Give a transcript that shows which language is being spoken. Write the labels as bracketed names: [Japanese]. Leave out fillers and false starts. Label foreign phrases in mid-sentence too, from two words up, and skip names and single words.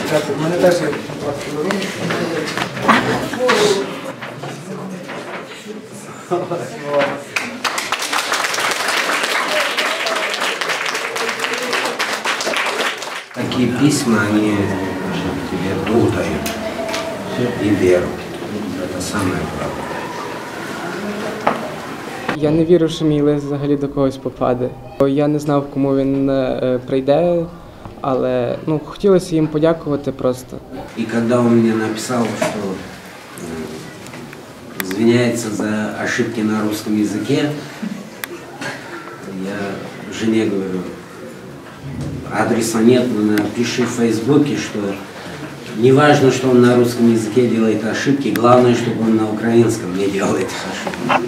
[Russian] Такие письма, они тебе дух дают и веру. Это самое главное. [Ukrainian] Я не вірив, що мій лист взагалі до когось попаде. Я не знав, кому він прийде, але хотілося їм подякувати просто. [Russian] И когда он мне написал, что извиняется за ошибки на русском языке, я жене говорю, адреса нет, но напиши в Фейсбуке, что не важно, что он на русском языке делает ошибки, главное, чтобы он на украинском не делает ошибки.